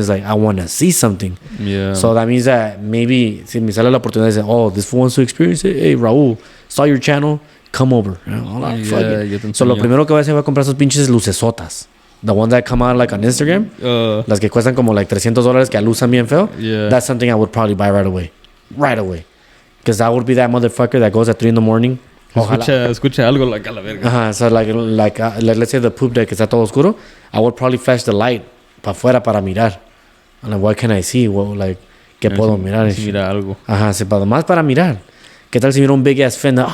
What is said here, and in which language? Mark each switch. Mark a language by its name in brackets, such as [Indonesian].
[English] It's like, I want to see something. Yeah. So that means that maybe [Spanish] si me sale la oportunidad de [English] say, oh, this fool wants to experience it. Hey, Raúl, saw your channel, come over. You know, like, fuck it. [Spanish] yo te So lo enseño. primero que voy a hacer va a comprar esos pinches lucesotas. [English] The ones that come out like on Instagram. [Spanish] Las que cuestan como like $300 que alusan bien feo. [English] Yeah. That's something I would probably buy right away. Right away. Because I would be that motherfucker that goes at 3 a.m. [Spanish] Escucha algo like a la verga. [English] So like let's say the poop deck [Spanish] está todo oscuro. [English] I would probably flash the light [Spanish] para afuera para mirar. [English] I'm like, what can I see? [Spanish] Well, like, ¿qué puedo mirar? Si mira algo. Más para mirar. ¿Qué tal si mira un [English] big ass fender?